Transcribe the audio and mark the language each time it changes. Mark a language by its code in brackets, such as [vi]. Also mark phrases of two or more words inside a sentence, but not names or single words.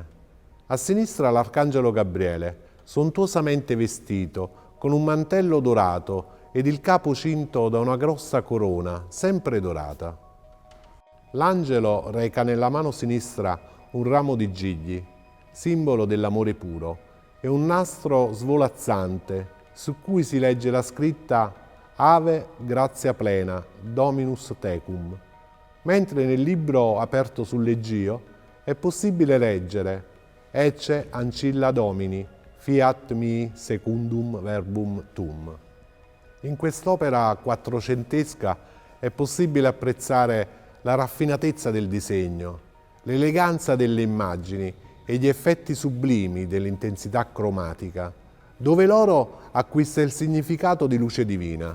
[it] A sinistra l'Arcangelo Gabriele, sontuosamente vestito, con un mantello dorato ed il capo cinto da una grossa corona, sempre dorata. L'angelo reca nella mano sinistra un ramo di gigli, simbolo dell'amore puro, e un nastro svolazzante su cui si legge la scritta [la] Ave grazia plena, Dominus tecum, [it] mentre nel libro aperto sul leggio è possibile leggere [la] Ecce ancilla Domini, fiat mi secundum verbum tum. [it] In quest'opera quattrocentesca è possibile apprezzare la raffinatezza del disegno, l'eleganza delle immagini e gli effetti sublimi dell'intensità cromatica, dove l'oro acquista il significato di luce divina.